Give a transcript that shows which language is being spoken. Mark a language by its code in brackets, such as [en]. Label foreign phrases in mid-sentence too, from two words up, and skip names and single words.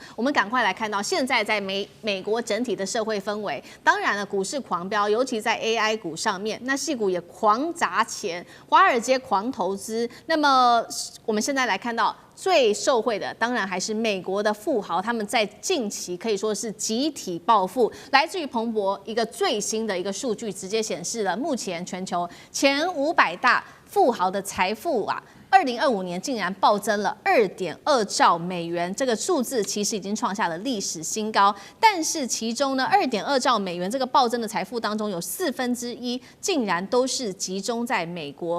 [zh] 我們趕快來看到现在在美國整體的社會氛圍，當然了，股市狂飆，尤其在 AI 股上面，那矽谷也狂砸錢，華爾街狂投資。那麼我們現在來看到最受惠的，當然還是美國的富豪，他們在近期可以說是集體暴富。來自於彭博一個最新的一個數據，直接顯示了目前全球前500大富豪的財富啊。2025年竟然暴增了2.2兆美元，這個數字其實已經創下了歷史新高。但是其中呢，2.2兆美元這個暴增的財富當中，有1/4竟然都是集中在美國。